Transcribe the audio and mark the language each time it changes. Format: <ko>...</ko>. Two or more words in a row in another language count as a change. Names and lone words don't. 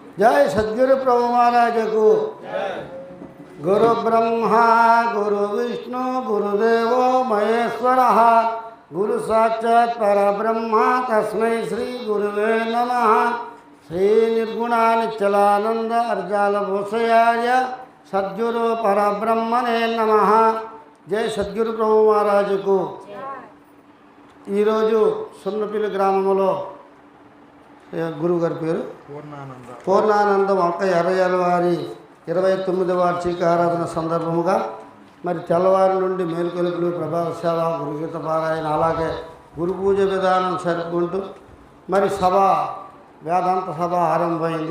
<hi>जय सद्गुरु प्रभु महाराज को।</hi> <sa>गुरु ब्रह्मा गुरु विष्णु गुरुदेव महेश्वर गुरु साक्षात् परब्रह्म तस्मै श्री गुरुवे नमः। श्री निर्गुणानिचलानंद अर्जाल भूषयाय सद्गुरु परब्रह्मणे नमः।</sa> <hi>जय सद्गुरु प्रभु महाराज को।</hi> <te>सुन्नपिल्లి గ్రామంలో గురువు గారి పేరు పూర్ణానందం అక్క ఎర్రయ్యల వారి 29వ వార్షిక ఆరాధన సందర్భముగా మరి తెల్లవారి నుండి మేలుకొలుపులు ప్రభావ సేవ గురుగీత పారాయణ అలాగే గురు పూజ విధానం జరుపుకుంటూ మరి సభ వేదాంత సభ ఆరంభమైంది.</te>